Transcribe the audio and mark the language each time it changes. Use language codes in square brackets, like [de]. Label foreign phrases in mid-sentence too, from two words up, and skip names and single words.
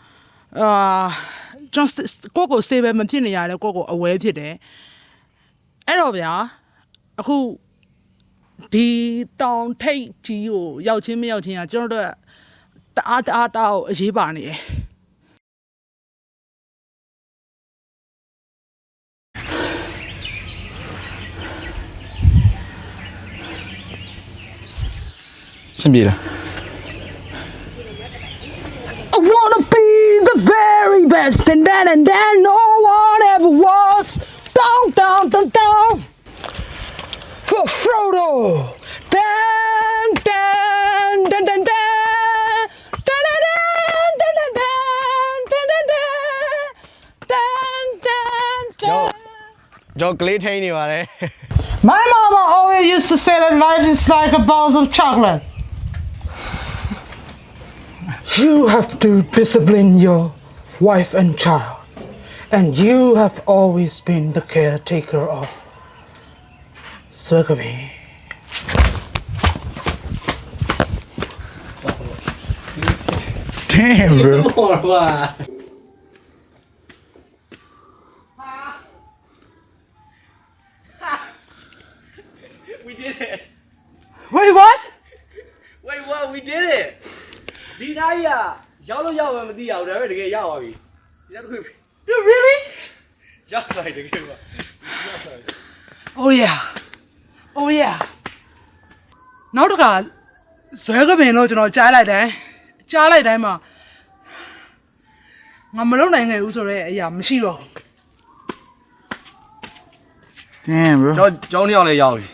[my] just ကိုကို stable မဖြစ်နေရတယ်ကိုကို aware ဖြစ်တယ်အဲ့တော့ဗျာအခုဒီတောင်ထိပ်ကြီးကိုရောက်ချင်းမရောက်ချင်းကကျွန်တော်တို့တအားကိုအရေးပါနေတယ် စင်ပြေလား [en] I wanna be the very best and then no one ever was down for Frodo dan dan dan dan [my] Dog ကလေးထိန်နေပါတယ် [en] My mama always used to say that life is like a bowl of chocolate. You have to discipline your wife and child, and you have always been the caretaker of Swagamy. Damn bro Wait, what? Wait, what? We did it. [my] ဒီတိုင်းကရောက်လို့ရောက်မှမသိရဘူးဒါပေမဲ့တကယ်ရောက်သွားပြီဒီတစ်ခု [en] You really? [my] ရောက်သွားပြီတကယ်ပါ [en] Oh yeah. Oh yeah. [my] နောက်တစ်ခါဇွဲကပင်လို့ကျွန်တော်ကြားလိုက်တိုင်းမှာငါမလုံနိုင်ခဲ့ဘူးဆိုတော့အရာမရှိတော့ [en] Damn bro [my] ကျောင်းတစ်ယောက်လည်းရောက်ပြီ